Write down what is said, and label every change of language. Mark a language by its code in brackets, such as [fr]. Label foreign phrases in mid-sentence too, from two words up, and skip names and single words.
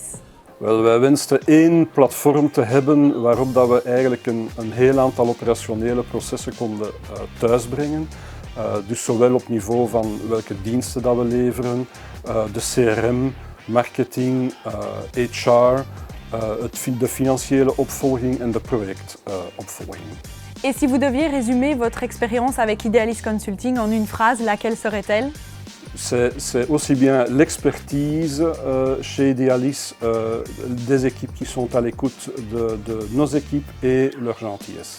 [nl] Wel, wij wensten één platform te hebben waarop dat we eigenlijk een heel aantal operationele processen konden thuisbrengen. Dus zowel op niveau van welke diensten dat we leveren, de CRM, marketing, HR, de financiële opvolging en de projectopvolging. [fr] Et si vous deviez résumer votre expérience avec Idealis Consulting en une phrase, laquelle serait-elle? C'est aussi bien l'expertise chez Idealis, des équipes qui sont à l'écoute de nos équipes et leur gentillesse.